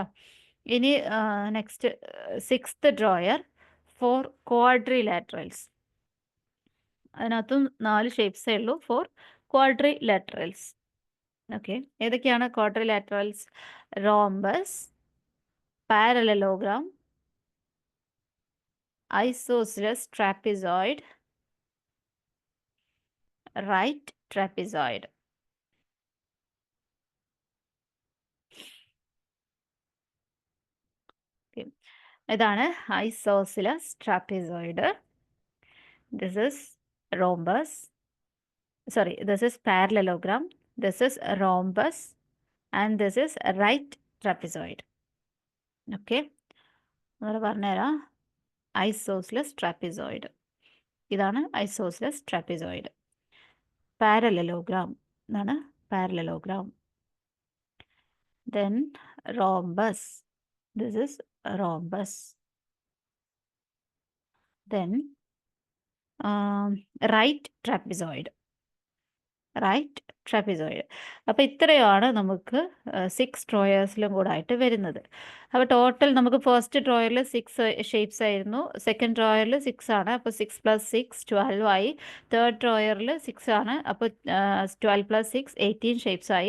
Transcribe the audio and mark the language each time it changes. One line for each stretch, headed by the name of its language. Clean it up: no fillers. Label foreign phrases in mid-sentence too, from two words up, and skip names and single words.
English: ഇനി next sixth drawer, 4 quadrilaterals.
Malayalam: അതിനകത്തും 4 ഷേപ്സേ ഉള്ളൂ.
English: 4 quadrilaterals. okay, ഏതൊക്കെയാണ് ക്വാഡ്രിലാറ്ററൽസ്? rhombus, parallelogram, isosceles trapezoid, right trapezoid. Okay.
Malayalam: ഇതാണ്
English: isosceles trapezoid. This is rhombus. Sorry, this is parallelogram. This is rhombus and this is right trapezoid.
Malayalam: Okay. നമ്മൾ പറഞ്ഞുതരാം.
English: isosceles trapezoid. ഇതാണ് isosceles trapezoid.
Malayalam: പാരലലോഗ്രാം എന്നാണ് പാരലലോഗ്രാം.
English: Then rhombus. This is rhombus. Then right trapezoid. right trapezoid.
Malayalam: അപ്പോൾ ഇത്രയാണ് നമുക്ക് 6 ഡ്രോയേഴ്സിലും കൂടെ ആയിട്ട് വരുന്നത്. അപ്പോൾ ടോട്ടൽ നമുക്ക്
English: first drawer-il
Malayalam: 6 ഷേപ്സ് ആയിരുന്നു.
English: second drawer-il
Malayalam: 6 ആണ്. അപ്പോൾ 6 + 6 12 ആയി.
English: third drawer-il
Malayalam: 6 ആണ്. അപ്പോൾ 12 + 6 18 ഷേപ്സ് ആയി.